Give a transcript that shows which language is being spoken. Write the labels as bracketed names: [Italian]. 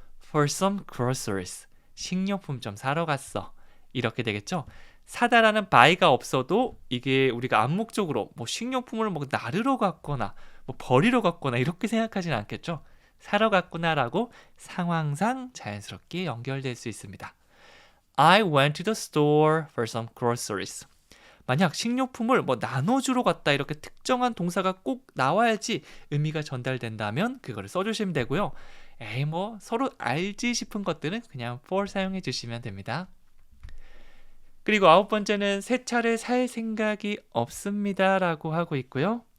[English] for some groceries. [Korean] 식료품 좀 사러 갔어. 이렇게 되겠죠? 사다라는 buy가 없어도 이게 우리가 암묵적으로 뭐 식료품을 뭐 나르러 갔거나 뭐 버리러 갔거나 이렇게 생각하진 않겠죠? 사러 갔구나라고 상황상 자연스럽게 연결될 수 있습니다. [English] I went to the store for some groceries. [Korean] 만약 식료품을 뭐 나눠주러 갔다 이렇게 특정한 동사가 꼭 나와야지 의미가 전달된다면 그거를 써주시면 되고요. 에이 뭐 서로 알지 싶은 것들은 그냥 for 사용해 주시면 됩니다. 그리고 9번째는 새 차를 살 생각이 없습니다 라고 하고 있고요.